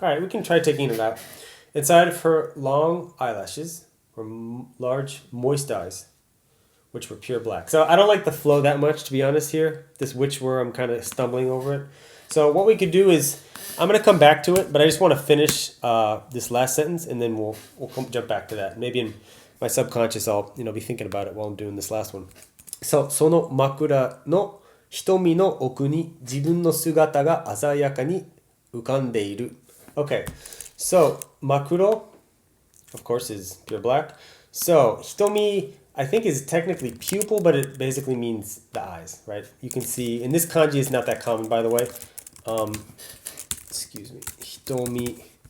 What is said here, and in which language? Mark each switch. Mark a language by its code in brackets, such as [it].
[en] All right, we can try taking it out. Inside of her long eyelashes were large moist eyes, which were pure black. So I don't like the flow that much, to be honest here. This which were, I'm kind of stumbling over it. So what we could do is, I'm going to come back to it, but I just want to finish this last sentence, and then we'll jump back to that. Maybe in my subconscious, I'll be thinking about it while I'm doing this last one. [ja] So, その枕の瞳の奥に自分の姿が鮮やかに浮かんでいる. [en] Okay, so makuro, of course, is pure black. So hitomi, I think, is technically pupil, but it basically means the eyes, right? You can see, and this kanji is not that common, by the way. Excuse me, hitomi.